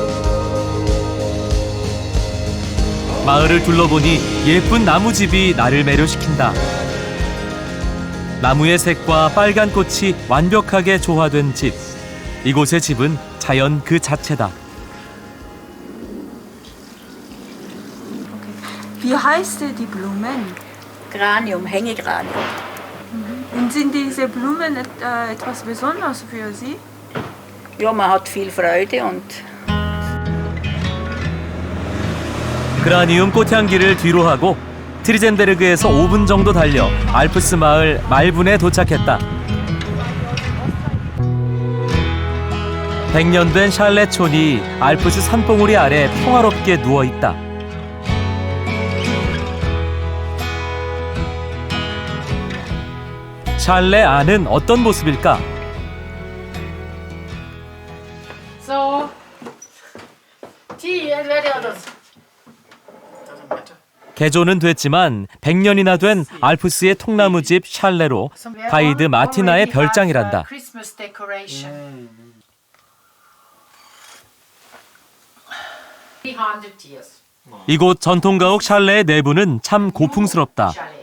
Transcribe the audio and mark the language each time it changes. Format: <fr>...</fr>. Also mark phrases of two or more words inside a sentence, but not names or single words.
<ko>마을을 둘러보니 예쁜 나무집이 나를 매료시킨다. 나무의 색과 빨간 꽃이 완벽하게 조화된 집. 이곳의 집은 자연 그 자체다.</ko> <de>Wie heißt die Blumen? Granium, Hängegranium. Und sind diese Blumen etwas Besonderes für Sie? Ja, man hat viel Freude und</de> <ko>그라니움 꽃향기를 뒤로 하고 트리젠베르그에서 5분 정도 달려 알프스 마을 말분에 도착했다. 100년 된 샬레촌이 알프스 산봉우리 아래 평화롭게 누워있다. 샬레 안은 어떤 모습일까?</ko> <de>So, die werde das.</de> <ko>개조는 됐지만 100년이나 된 알프스의 통나무집 샬레로 가이드 마티나의 별장이란다. 이곳 전통가옥 샬레의 내부는 참 고풍스럽다.</ko>